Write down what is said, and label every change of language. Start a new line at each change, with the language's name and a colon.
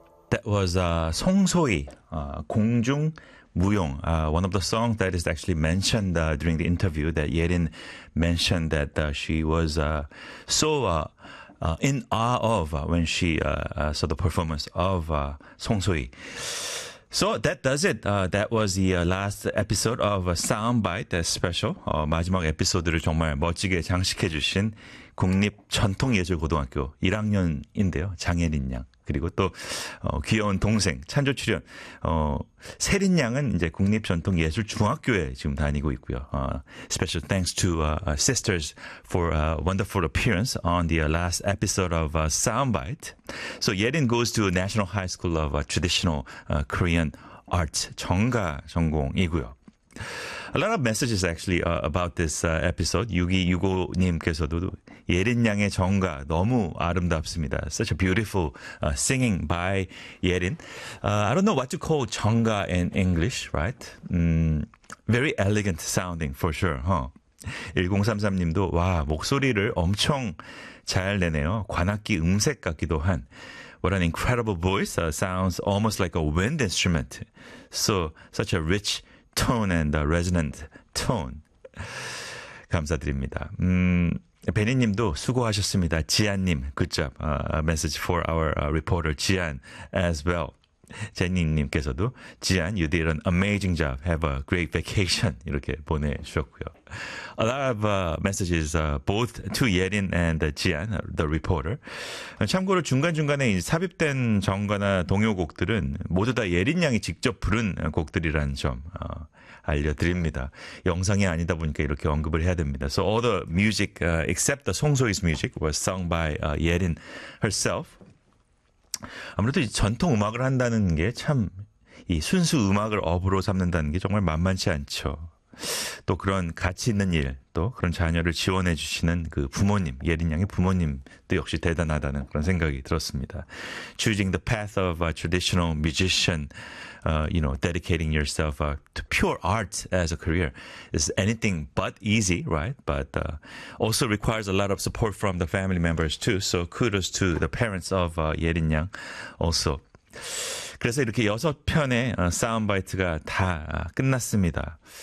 English: That was Song Soo-hee, 공중 무용, one of the songs that is actually mentioned during the interview that Yerin mentioned that she was so in awe of when she saw the performance of Song Soo-hee. So that does it. That was the last episode of Soundbite, that special.
Korean: 마지막 에피소드를 정말 멋지게 장식해 주신 국립전통예술고등학교 1학년인데요. 장혜린 양. 그리고 또 귀여운 동생 찬조 출연 세린 양은 이제 국립전통예술중학교에 지금 다니고 있고요.
English: Special thanks to sisters for a wonderful appearance on the last episode of Soundbite. So Yerin goes to National High School of Traditional Korean Arts
Korean: 정가 전공이고요.
English: A lot of messages actually about this episode.
Korean: 6265님께서도 예린 양의 정가 너무 아름답습니다.
English: Such a beautiful singing by 예린. I don't know what to call 정가 in English, right? Very elegant sounding for sure, huh?
Korean: 1033님도 와, 목소리를 엄청 잘 내네요. 관악기 음색 같기도 한.
English: What an incredible voice. Sounds almost like a wind instrument. So such a rich tone and the resonant tone.
Korean: 감사드립니다. 베니님도 수고하셨습니다. 지안님,
English: good job. A message for our reporter, 지안, as well. 제니님께서도, 지안, you did an amazing job. Have a great vacation.
Korean: 이렇게 보내주셨고요.
English: A lot of messages both to Yerin and 지안, the reporter.
Korean: 참고로 중간중간에 이제 삽입된 정가나 동요곡들은 모두 다 예린 양이 직접 부른 곡들이라는 점. 알려드립니다. 영상이 아니다 보니까 이렇게 언급을 해야 됩니다.
English: So all the music except the Song Soo-hee's music was sung by Yerin herself.
Korean: 아무래도 이 전통 음악을 한다는 게 참, 이 순수 음악을 업으로 삼는다는 게 정말 만만치 않죠. 또 그런 가치 있는 일, 또 그런 자녀를 지원해 주시는 그 부모님, 예린 양의 부모님도 역시 대단하다는 그런 생각이 들었습니다.
English: Choosing the path of a traditional musician, you know, dedicating yourself to pure art as a career is anything but easy, right? But also requires a lot of support from the family members too. So kudos to the parents of 예린 양 also.
Korean: 그래서 이렇게 여섯 편의 사운드바이트가 다 끝났습니다.